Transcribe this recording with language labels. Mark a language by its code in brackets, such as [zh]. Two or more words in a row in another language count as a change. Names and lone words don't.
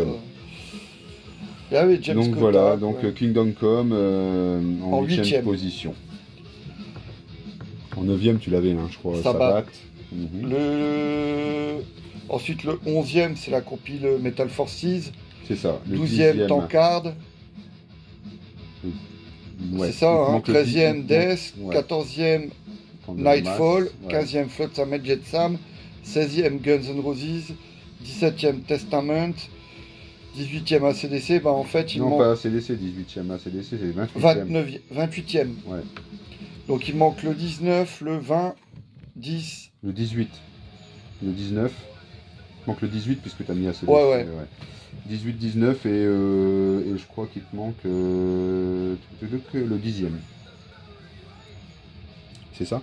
[fr] pas. Ah oui, James Donc Kotak, voilà, donc ouais. Kingdom Come en 8e huitième. position. En 9e, tu l'avais, hein, je crois, Sabbath. Sabbath. Mhm. Ensuite, le 11e, c'est la compile Metal Forces. C'est ça. Le 12e, 10e, Tankard. ouais, C'est ça, il hein. manque le 13e, 10e, Death. ouais. 14e, Candlemass, Nightfall. ouais. 15e, Flotsam and Jetsam. 16e, Guns N' Roses. 17e, Testament. 18e, ACDC. Bah, en fait, il Non, manque pas ACDC, 18e. ACDC, c'est 28e. 28e. Ouais. Donc, il manque le 19, le 20, 10. Le 18. Le 19. Il manque le 18 puisque tu as mis assez de. Ouais. 18, 19 et je crois qu'il te manque le 10e. C'est ça?